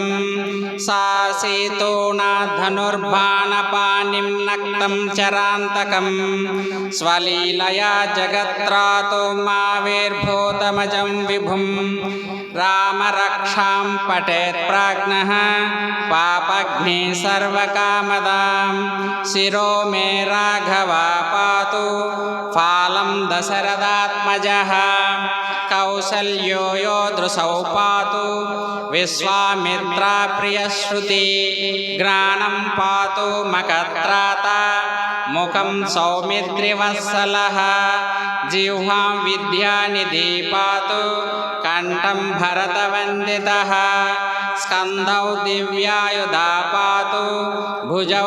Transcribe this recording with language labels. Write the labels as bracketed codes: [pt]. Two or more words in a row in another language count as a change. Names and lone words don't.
[sa] సా సీతోనా ధనుర్బాణపాణిం నక్తం చరాంతకం స్వలీలయా జగత్రాతో మావిర్భూతమజం విభుం రామరక్షాం పఠేత్ ప్రాజ్ఞః పాపఘ్ని సర్వకామదాం శిరో మే రాఘవ పాతు ఫాలం దశరథాత్మజః కౌ कौसल्यो यो दृशौ पातु विश्वामित्रा प्रियश्रुति ग्रानं पातु मकत्राता मुखं सौमित्रिवत्सलः जिह्वां विद्यानिधि पातु कंठं भरतवन्दितः स्कन्धौ दिव्यायुधा पातु भुजौ